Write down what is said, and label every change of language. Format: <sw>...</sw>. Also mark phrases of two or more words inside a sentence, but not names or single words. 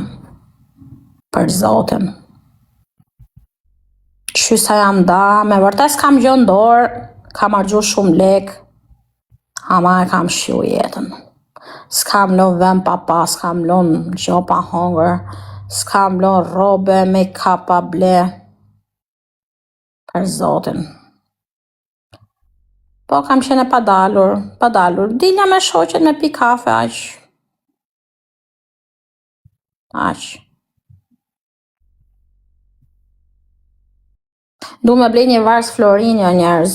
<sq>Për Zotin. Qysa jam da, me vërtes kam gjë në dorë, kam argju shumë lek, ama e kam shiu jetën. S'kam lon vend pa pa, s'kam lon gjo pa hongër, s'kam lon robe, make-up pa ble. Për Zotin. Po kam qene pa dalur. Dilja me shoqet me pi kafe, aq. Du me blej një vars Florinja njerëz.</sq>